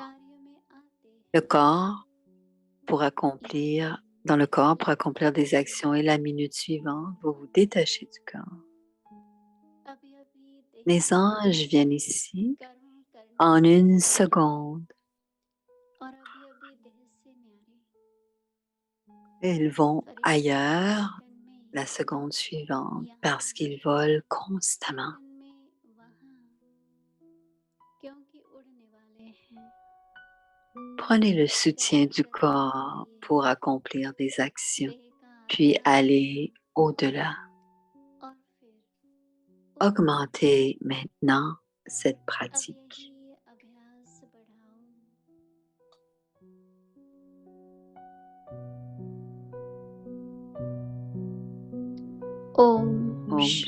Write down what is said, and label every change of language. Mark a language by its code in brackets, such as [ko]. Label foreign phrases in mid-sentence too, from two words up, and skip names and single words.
[fr] Le corps dans le corps pour accomplir des actions et la minute suivante, vous vous détachez du corps. Les anges viennent ici en une seconde Et ils vont [hi] फरिश्ते [fr] ailleurs [hi] गार्डन में [fr] la seconde suivante [hi] यहाँ [fr] parce qu'ils volent constamment. [hi] गार्डन में वहाँ क्योंकि उड़ने वाले हैं [fr] Prenez le soutien [hi] सफर [fr] du [hi] करने [fr] corps [hi] के [fr] pour [hi] लिए [fr] accomplir des actions, [hi] देह का [fr] puis [hi] अभ्यास [fr] aller au-delà. [hi] और फिर उस [fr] Augmentez maintenant cette [hi] अब [fr] pratique. [hi] यही अभ्यास बढ़ाओ ओम Om शांति